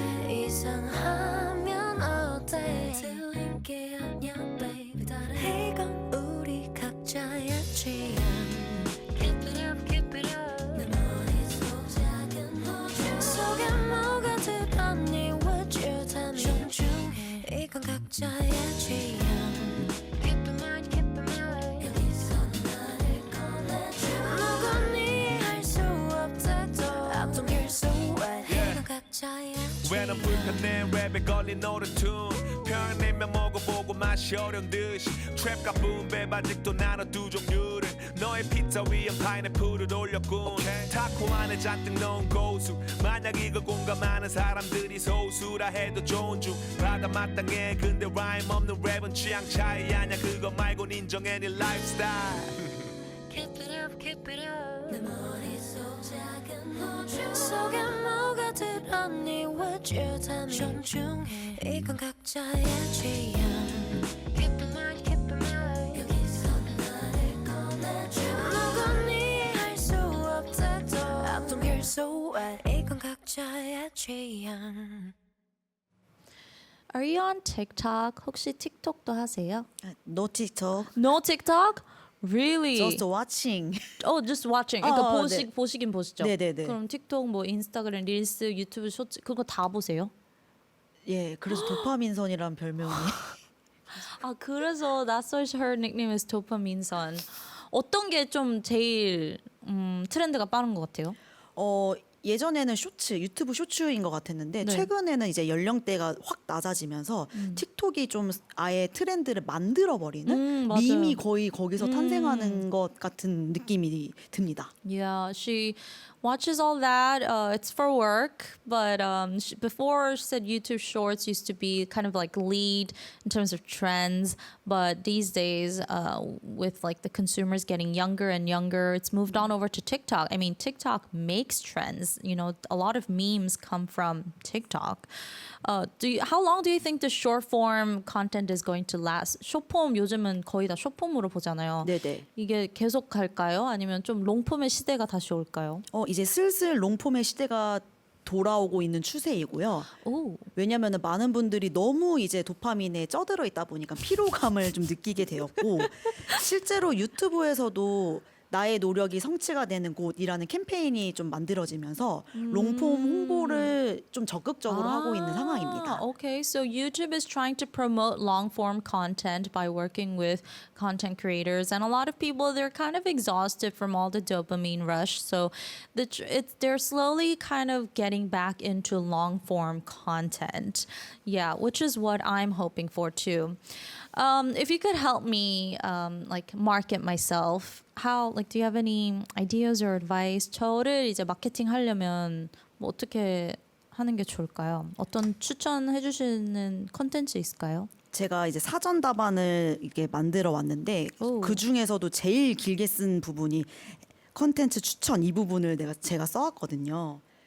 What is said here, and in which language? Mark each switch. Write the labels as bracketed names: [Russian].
[Korean] 이상하면 어때? 틀린 게 아니야 baby. 다른 이건 우리 각자의 취향. [English] Keep it up, keep it up. [Korean] 내 머릿속 작은 호주 속에 뭐가 들었니? [English] Would you tell me? [Korean] 존중해 이건 각자의 취향. [English] Keep in mind, keep in mind. [Korean] 여기서 나를 꺼내줘. 누군 이해할 수 없대도 [English] I don't care so what. [Korean] 이건 각자의 왜 넌 불편해 랩에 걸린 노래툰 표현이면 먹어보고 맛이 어려운 듯이 트랩과 붐백 아직도 나눠 두 종류를 너의 피자 위에 파인애플을 올렸군 타코 안에 잔뜩 넣은 고수 만약 이걸 공감하는 사람들이 소수라 해도 좋은 중 바다 마땅해 근데 라임 없는 랩은 취향 차이 아냐 그거 말곤 인정해 네 라이프스타일 [English] Keep it up, keep it up. [Korean] 내 머릿속 작은 호주 속에 뭐가 들었니? [English] Would you tell me? [Korean] 존중해 이건 각자의 취향. [English] Keep in mind, keep in mind. [Korean] 여기서 나를 꺼내줘. 누군 이해할 수 없대도 [English] I don't care so what. [Korean] 이건 각자의 취향. [English] Are you on TikTok? [Korean] 혹시 틱톡도 하세요? [English] No TikTok, No TikTok? Really? just watching. just watching. [Korean] 그러니까 네. 보시긴 보시죠. 네네네. 그럼 틱톡, 뭐 인스타그램, 릴스, 유튜브 쇼츠 그거 다 보세요? 예, 그래서 도파민선이라는 별명이. 아 그래서 [English] That's why her nickname is 도파민선. [Korean] 어떤 게 좀 제일 트렌드가 빠른 것 같아요? 예전에는 쇼츠, 유튜브 쇼츠인 것 같았는데 네. 최근에는 이제 연령대가 확 낮아지면서 틱톡이 좀 아예 트렌드를 만들어 버리는 맞아요. 밈이 거의 거기서 탄생하는 것 같은 느낌이 듭니다. [English] Yeah, she watches all that. It's for work, but before she said YouTube Shorts used to be kind of like lead in terms of trends, but these days, with like the consumers getting younger and younger, it's moved on over to TikTok. I mean, TikTok makes trends. You know, a lot of memes come from TikTok. How long do you think the short form content is going to last? [Korean] 숏폼 요즘은 거의 다 숏폼으로 보잖아요. 네네. 이게 계속 갈까요? 아니면 좀 롱폼의 시대가 다시 올까요? 이제 슬슬 롱폼의 시대가 돌아오고 있는 추세이고요. 오. 왜냐하면 많은 분들이 너무 이제 도파민에 쩌들어 있다 보니까 피로감을 좀 느끼게 되었고 실제로 유튜브에서도 나의 노력이 성취가 되는 곳이라는 캠페인이 좀 만들어지면서 롱폼 홍보를 좀 적극적으로 하고 있는 상황입니다. [English] Okay, so YouTube is trying to promote long form content by working with content creators, and a lot of people they're kind of exhausted from all the dopamine rush. So they're slowly kind of getting back into long form content. Yeah, which is what I'm hoping for too. If you could help me like market myself, do you have any ideas or advice? [Korean] 저를 이제 마케팅 하려면 뭐 어떻게 하는 게 좋을까요? 어떤 추천해 주시는 컨텐츠 있을까요? 제가 이제 사전 답안을 이게 만들어 왔는데 오. 그 중에서도 제일 길게 쓴 부분이 컨텐츠 추천 이 부분을 제가 써왔거든요.